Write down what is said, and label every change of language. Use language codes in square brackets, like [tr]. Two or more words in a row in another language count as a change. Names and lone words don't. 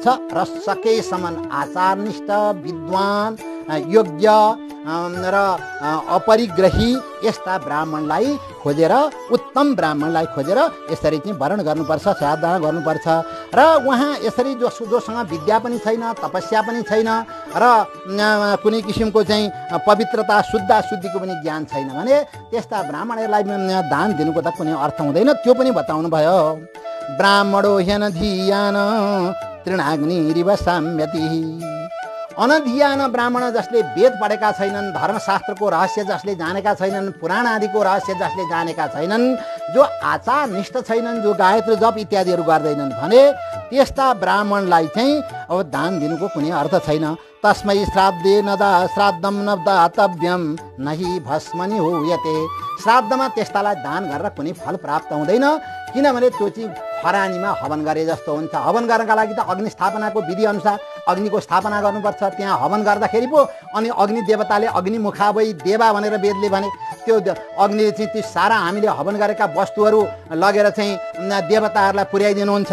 [ne] र सकेसम्म आचारनिष्ठ, विद्वान, योग्य र अपरिग्रही यस्ता ब्राह्मणलाई खोजेर, उत्तम ब्राह्मणलाई खोजेर यसरी चाहिँ वरण गर्नुपर्छ, श्राद्ध गर्नुपर्छ। र उहाँ यसरी जोसँग विद्या पनि छैन, तपस्या पनि छैन र कुनै किसिमको चाहिँ पवित्रता, शुद्धिको पनि ज्ञान छैन भने त्यस्ता ब्राह्मणहरूलाई दान दिनुको त कुनै अर्थ हुँदैन, त्यो पनि बताउनु भयो। [sa] ब्राह्मणो ह्यन धियान तृणाग्निरिव साम्यति। [ne] अनधियान ब्राह्मण जसले वेद पढेका छैनन्, धर्मशास्त्रको रहस्य जसले जानेका छैनन्, पुराण आदिको रहस्य जसले जानेका छैनन्, जो आचारनिष्ठ छैनन्, जो गायत्री जप इत्यादिहरू गर्दैनन् भने त्यस्ता ब्राह्मणलाई चाहिँ अब दान दिनुको कुनै अर्थ छैन। [sa] तस्मै श्राद्धे श्राद्धम न दातव्यम नहि भस्मनि हुयते। [ne] श्राद्धमा त्यस्तालाई दान गरेर कुनै फल प्राप्त हुँदैन, किनभने त्यो चाहिँ खरानीमा हवन गरे जस्तो हुन्छ। हवन गर्नका लागि त अग्नि स्थापनाको विधि अनुसार अग्निको स्थापना गर्नुपर्छ। त्यहाँ हवन गर्दाखेरि पो अनि अग्नि देवताले [sa] अग्नि मुखावै देवा [ne] भनेर वेदले भने, त्यो अग्निले चाहिँ ती सारा हामीले हवन गरेका वस्तुहरू लगेर चाहिँ देवताहरूलाई पुर्याइदिनुहुन्छ।